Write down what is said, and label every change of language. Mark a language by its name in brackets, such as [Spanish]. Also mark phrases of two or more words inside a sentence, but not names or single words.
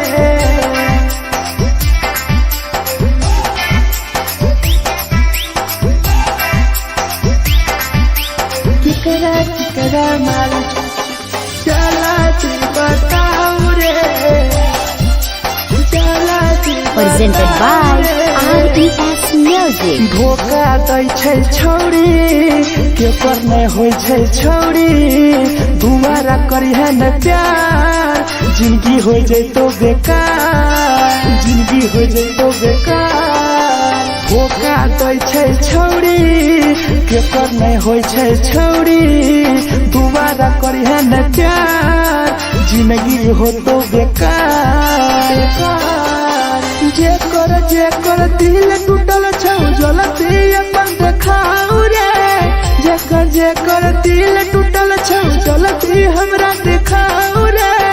[Maithili] केकरा माल जला दी बताओ रे जला दी [English] Presented by RES Music. [Maithili] धोखा दै छै छौरी केपर नहीं होइ छै छौरी दुबारा करिहे न प्यार जिंदगी हो जैतो बेकार जिंदगी हो जैतो बेकार धोखा दै छै छौरी केपर नहीं होइ छै छौरी दुबारा करिहे न प्यार जिंदगी हो तो बेकार जेकर दिल टूटल छौ जलती अपन देखाओ रे जेकर दिल टूटल छौ जलती हमरा देखाओ रे